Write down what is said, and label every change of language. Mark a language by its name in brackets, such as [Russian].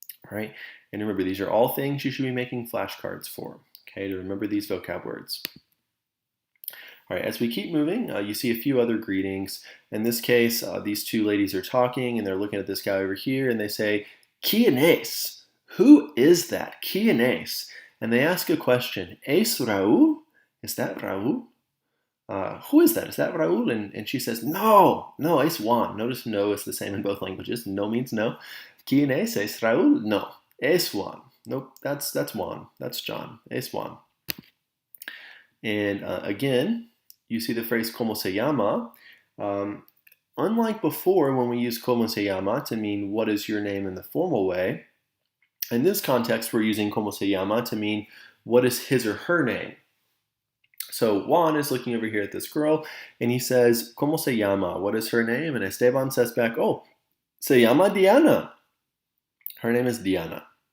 [English] All right, and remember, these are all things you should be making flashcards for, okay, to remember these vocab words. All right, as we keep moving, you see a few other greetings. In this case, these two ladies are talking, and they're looking at this guy over here, and they say, [Spanish] ¿Quién es? [English] Who is that? [Spanish] ¿Quién es? [English] And they ask a question, [Spanish] ¿Es Raúl? [English] Is that Raúl? Who is that? Is that Raúl? And she says, [Spanish] no, es Juan. [English] Notice no is the same in both languages. No means no. [Spanish] ¿Quién es? ¿Es Raúl? No, es Juan. [English] Nope, that's Juan. That's John. [Spanish] Es Juan. [English] And again, you see the phrase [Spanish] ¿Cómo se llama? [English] Unlike before when we use [Spanish] ¿Cómo se llama? [English] To mean what is your name in the formal way, in this context we're using [Spanish] ¿Cómo se llama? [English] To mean what is his or her name. So Juan is looking over here at this girl, and he says, [Spanish] ¿Cómo se llama? [English] What is her name? And Esteban says back, oh, [Spanish] se llama Diana. [English] Her name is Diana.